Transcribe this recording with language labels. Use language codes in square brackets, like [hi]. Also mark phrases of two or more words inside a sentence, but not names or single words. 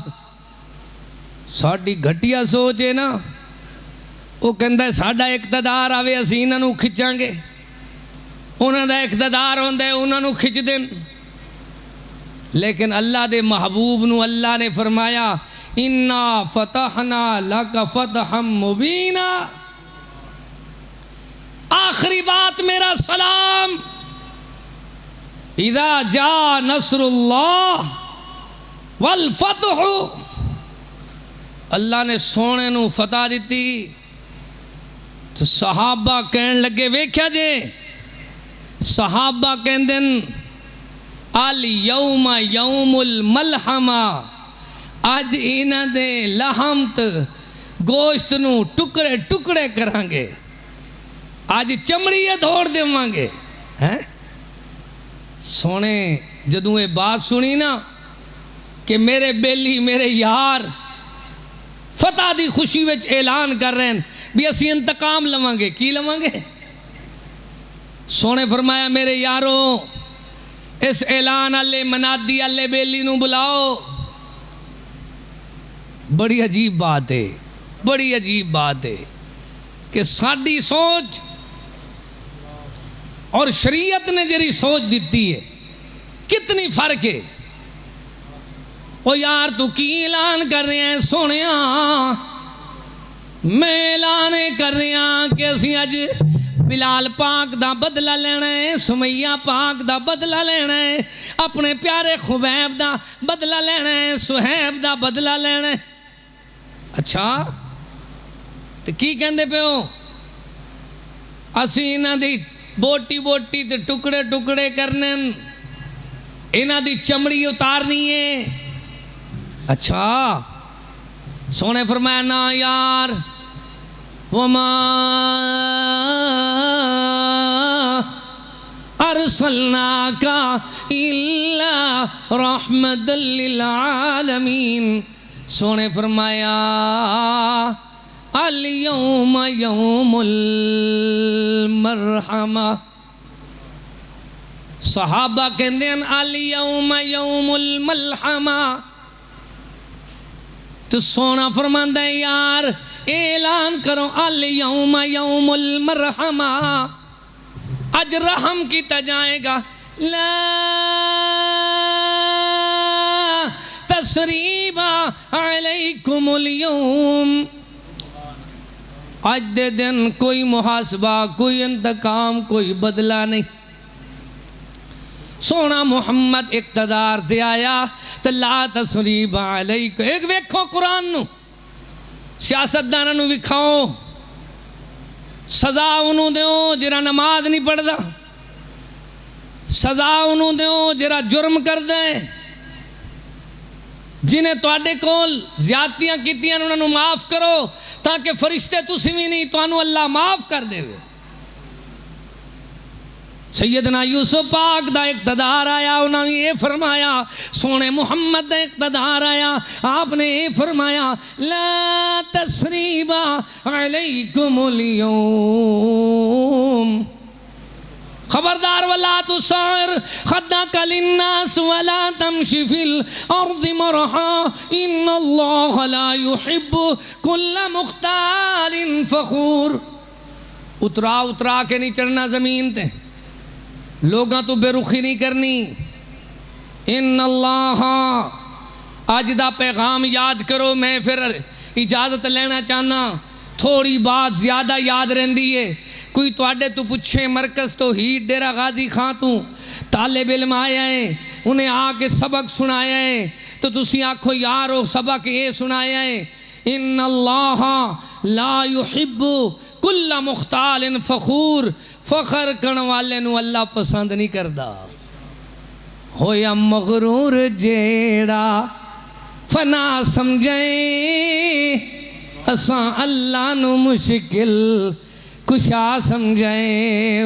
[pa] ساڈی گھٹیا سوچ ہے نا، وہ کہتا ساڈا اقتدار آوے اسیں انہاں نوں کھچاں گے، انہاں دا اقتدار ہندا ہے انہاں نوں کھچ دین. لیکن اللہ دے محبوب نوں اللہ نے فرمایا [ar] إنا فتحنا لك فتحا مبينا. [ur] آخری بات میرا سلام, [ar] إذا جاء نصر الله والفتح. [pa] اللہ نے سونے نوں فتح دی تو صحابہ کہن لگے، ویکھیا جے صحابہ کہندے [ar] اليوم يوم الملحمة, [pa] اج انہاں دے لحمت گوشت نوں ٹکڑے ٹکڑے کراں گے، اج چمڑیاں توڑ دیواں گے. ہیں سونے جدوں یہ بات سنی نا کہ میرے بیلی میرے یار فتح دی خوشی وچ اعلان کر رہے ہیں بھی اسیں انتقام لواں گے. کی لواں گے? سونے فرمایا میرے یاروں اس اعلان آلے منادی آلے بیلی نوں بلاؤ. [ur] بڑی عجیب بات ہے، بڑی عجیب بات ہے. [pa] کہ ساڑی سوچ اور شریعت نے جری سوچ دی ہے کتنی فرق ہے. او یار تو کی اعلان کر رہے ہیں سونے، میں اعلان کر رہا کہ اسی اج بلال پاک دا بدلہ لینا ہے، سمیہ پاک دا بدلہ لینا ہے، اپنے پیارے خبیب دا بدلہ لینا ہے، صہیب دا بدلہ لینا ہے. اچھا تو کی کہندے پے ہو? اسی انہاں دی بوٹی بوٹی تے ٹکڑے ٹکڑے کرنے، انہاں دی چمڑی اتارنی ہے. اچھا سونے فرمایا نا یار, [ar] وما أرسلناك إلا رحمة للعالمين. [pa] سونے فرمایا [ar] اليوم يوم المرحمة. [ur] صحابہ کہتے ہیں [ar] اليوم يوم الملحمة. [pa] تو سونا فرماندا ہے یار اعلان کرو [ar] اليوم يوم المرحمة, [ur] آج رحم کیا جائے گا. [ar] لا تثريب عليكم اليوم, [pa] آج دے دن کوئی محاسبہ، کوئی انتقام، کوئی بدلہ نہیں. سونا محمد اقتدار دے آیا تو [ar] لا تثريب عليكم. [pa] ایک ویکھو قرآن نوں، سیاستداناں نوں وکھاؤ، سزا انہوں نے دو جہڑا نماز نہیں پڑھتا، سزا انہوں نے دو جہڑا جرم کردا ہے، جنہیں تہاڈے کول زیادتیاں کیتیاں انہوں نے معاف کرو تاکہ فرشتے تسیں بھی نہیں، تہانوں اللہ معاف کر دیوے. سیدنا یوسف پاک دا اقتدار آیا، انہوں نے یہ فرمایا، سونے محمد دا اقتدار آیا، آپنے یہ فرمایا [ar] لا تثريب عليكم اليوم. خبردار ولا تصعر خدك للناس ولا تمش في الأرض مرحا إن الله لا يحب كل مختال فخور. [pa] اترا اترا کے نہیں چڑھنا زمین تے، لوگوں تو بے رخی نہیں کرنی. إن الله، اج دا پیغام یاد کرو. میں فیر اجازت لینا چاہنا، تھوڑی بات زیادہ یاد رہی ہے. کوئی تہاڈے تو پچھے مرکز تو ہی ڈیرہ غازی خاں تو طالب علم آیا ہے، انہیں آکے سبق سنایا ہے، تو تسی آکھو یار وہ سبق یہ سنایا ہے. [ar] إن الله لا يحب كل مختال فخور, [ur] فخر کرنے والے نوں اللہ پسند نہیں کرتا. [pa] ہویا مغرور جیڑا فنا سمجھے، اسا اللہ نوں مشکل کشا سمجھے.